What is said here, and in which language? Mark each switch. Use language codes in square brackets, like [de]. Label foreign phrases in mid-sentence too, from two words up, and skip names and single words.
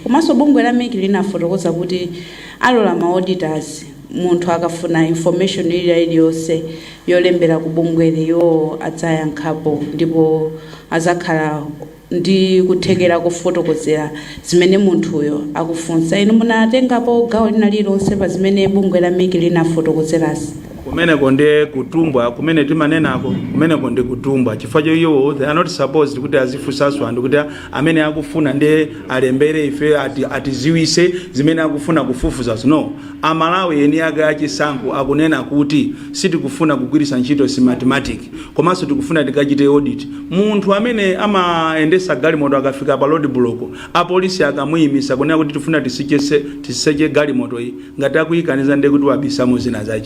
[ny] Komanso bungwe la Meg linafotokoza kuti alola ma auditors munthu akafuna information iliyonse yolembera ku bungweliyo adzayankhapo ndipo azakhala ndi kuthekera kufotokozera zimene munthuyo akufunsa. Inu munatengapo gawo lina lililonse pa zimene bungwe la Meg linafotokozerasi? kumene konde kutumbwa kumene timanenako kumene konde kutumbwa chifukwa iwo [en] they are not supposed [ny] kuti azifunsanso anthu kuti amene akufuna nde alembere ife atiziwise zimene akufuna kufufuza. No, amalawi eni ake achisankho akunena kuti sitikufuna kugwiritsa ntchito Smartmatic komanso tikufuna tikachite audit. Munthu amene amaendesa galimoto akafika pa road block apolisi akamuyimisa kunena kuti tifuna tiseche galimoto iyi ngati akuyikaniza nde kuti wabisamo zina zache.